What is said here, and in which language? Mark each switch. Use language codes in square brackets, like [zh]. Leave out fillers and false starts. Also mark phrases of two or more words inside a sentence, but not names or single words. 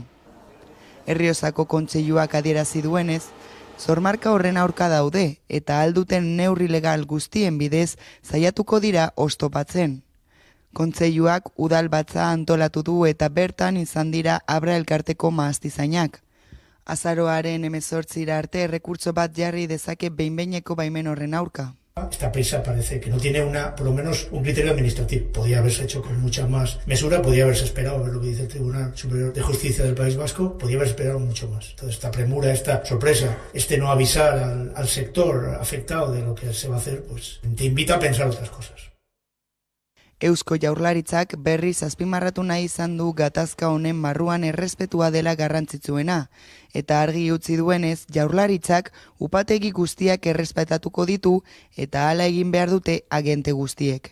[eu] Errioxako Kontseiluak adierazi duenez, sormarka horren aurka daude eta alduten neurri legal guztien bidez saiatuko dira oztopatzen. Kontseiluak udal batza antolatu du eta bertan izan dira Abra elkarteko mahastizainak. Azaroaren 18 arte errekurtso bat jarri dezake behin-behineko baimen horren aurka. [es] Esta prisa parece que no tiene por lo menos un criterio administrativo. Podía haberse hecho con mucha más mesura, podía haberse esperado a ver lo que dice el Tribunal Superior de Justicia del País Vasco, podía haberse esperado mucho más. Entonces esta premura, esta sorpresa, no avisar al sector afectado de lo que se va a hacer, pues te invita a pensar otras cosas. [eu] Eusko Jaurlaritzak berriz azpimarratu nahi izan du gatazka honen barruan errespetua dela garrantzitsuena, eta argi utzi duenez Jaurlaritzak upategi guztiak errespetatuko ditu eta hala egin behar dute agente guztiek.